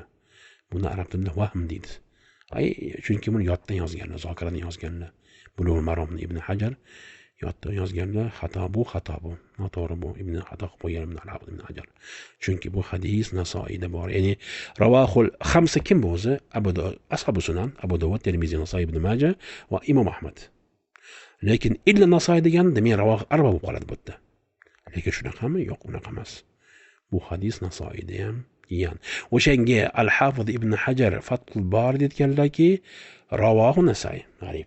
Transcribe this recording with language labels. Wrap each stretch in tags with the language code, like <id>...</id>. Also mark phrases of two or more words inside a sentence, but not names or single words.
<uz>Buni arab tilida vahm deydi. Chunki buni yoddan yozganlar, zokiradan yozganlar. Bulug'ul Maromni Ibn Hajar yoddan yozganlar, xato bu. Noto'g'ri bu. Ibn xato qilib qo'ygan Ibn Hajar. Chunki bu hadis Nasoiyda bor. Ya'ni</uz> <ar>رواه الخمسة</ar> <uz>kim bu o'zi? Ashabu sunan, Abu Dovud, Termiziy, Nasoiy, Ibn Majah va Imom Ahmad. Lekin illa Nasoiy deganda men</uz> <ar>رواه أربعة</ar> <uz>bo'lib qoladi bu yerda. Lekin shunaqami? Yo'q, unaqa emas. Bu hadis Nasoiyda ham kelgan. O'shanga Al-Hafiz Ibn Hajar Fathul Bari aytganlarki, ravahu Nasoiy, g'arib.</uz>